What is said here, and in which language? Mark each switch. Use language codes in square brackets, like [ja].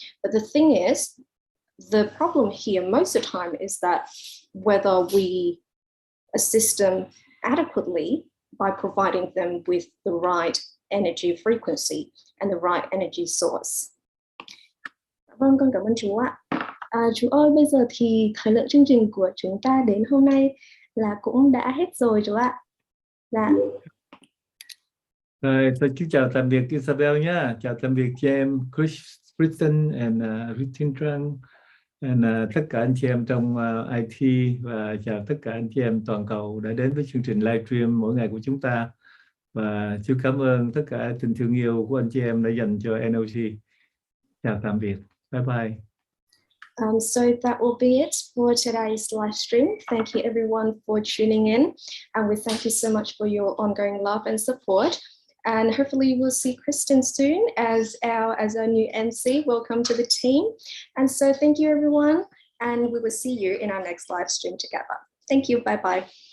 [en] But the thing is, the problem here most of the time is that whether we assist them adequately by providing them with the right energy frequency and the right energy source. [vi] Vâng, con cảm ơn chú ạ. Chú ơi, bây giờ thì thời lượng chương trình của chúng ta đến hôm nay là cũng đã hết rồi chú ạ. Dạ. Rồi, tôi kính chào tạm biệt Isabel nhé. Chào tạm biệt chị em Kristen and Kristen Tran, and tất cả anh chị em trong IT, và chào tất cả anh chị em toàn cầu đã đến với chương trình livestream mỗi ngày của chúng ta. Và xin cảm ơn tất cả tình thương yêu của anh chị em đã dành cho NLG. Chào tạm biệt. Bye bye. [en] So that will be it for today's live stream. Thank you everyone for tuning in, and we thank you so much for your ongoing love and support. And hopefully we'll see Kristen soon as our new MC. Welcome to the team. And so thank you everyone, and we will see you in our next live stream together. Thank you. Bye bye.